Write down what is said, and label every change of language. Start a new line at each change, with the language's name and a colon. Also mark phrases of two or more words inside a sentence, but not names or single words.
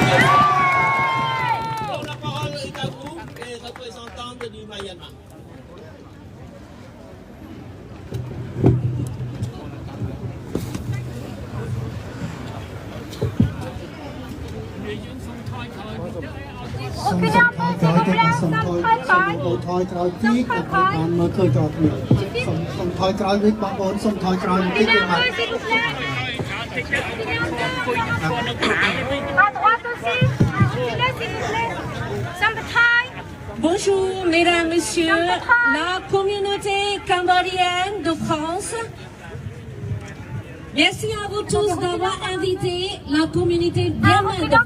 French: Donc la parole est à vous, les représentants du Myanmar. Reculez un peu, s'il vous plaît, ça me traite pas.
Khmer: ថយក្រោយទីក៏បានមើលឃើញតគ្នាសូមថយក្រោយវិញបងប្អូនសូមថយក្រោយបន្តិច
French: Reculez
Khmer: ទេ
French: un
Khmer: បាទ
French: peu, s'il vous plaît. À droite aussi. Reculez, s'il vous plaît. Ça me traite. Bonjour, mesdames, messieurs, la communauté cambodgienne de France. Merci à vous tous d'avoir invité la communauté birmane de